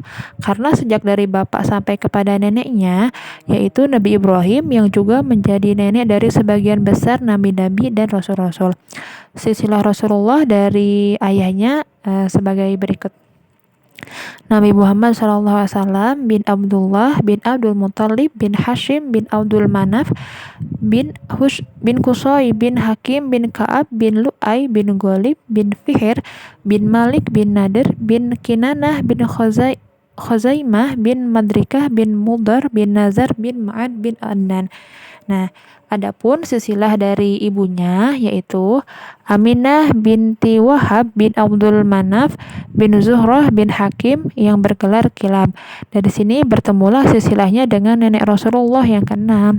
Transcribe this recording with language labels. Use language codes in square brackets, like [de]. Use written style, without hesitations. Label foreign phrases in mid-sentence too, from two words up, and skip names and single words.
[id] Karena sejak dari bapak sampai kepada neneknya, yaitu Nabi Ibrahim yang juga menjadi nenek dari sebagian besar nabi-nabi dan rasul-rasul. Silsilah Rasulullah dari ayahnya sebagai berikut. Nabi Muhammad SAW bin Abdullah bin Abdul Muthalib bin Hashim bin Abdul Manaf bin Qusay bin Hakim bin Ka'ab bin Lu'ay bin Ghalib bin Fihr bin Malik bin Nadir bin Kinanah bin Khuzaimah bin Madrikah bin Mudar bin Nazar bin Ma'ad bin Adnan. Nah, adapun silsilah dari ibunya yaitu Aminah binti Wahab bin Abdul Manaf bin Zuhrah bin Hakim yang bergelar Kilab. Dari sini bertemulah silsilahnya dengan nenek Rasulullah yang keenam.